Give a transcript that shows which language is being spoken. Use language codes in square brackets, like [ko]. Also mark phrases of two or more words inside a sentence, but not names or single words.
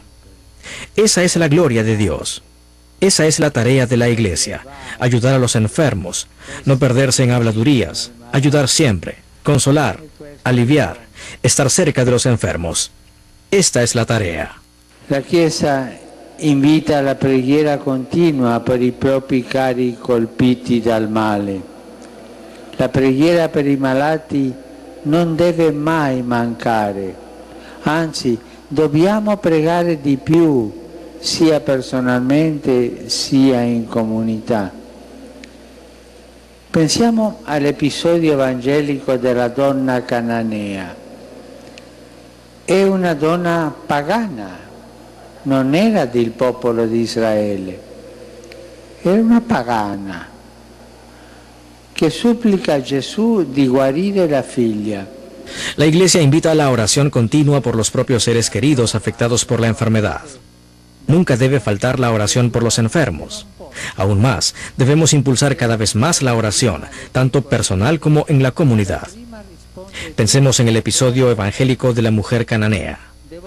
[es] Esa es la gloria de Dios. Esa es la tarea de la Iglesia, ayudar a los enfermos, no perderse en habladurías, ayudar siempre, consolar, aliviar, estar cerca de los enfermos. Esta es la tarea. [it] La Chiesa invita alla preghiera continua per i propri cari colpiti dal male. La preghiera per i malati non deve mai mancare, anzi dobbiamo pregare di più, sia personalmente sia in comunità. Pensiamo all'episodio evangelico della donna cananea. È una donna pagana, non era del popolo di Israele, era una pagana che supplica a Gesù di guarire la figlia. [es] La Iglesia invita a la oración continua por los propios seres queridos afectados por la enfermedad. Nunca debe faltar la oración por los enfermos. Aún más, debemos impulsar cada vez más la oración, tanto personal como en la comunidad. Pensemos en el episodio evangélico de la mujer cananea.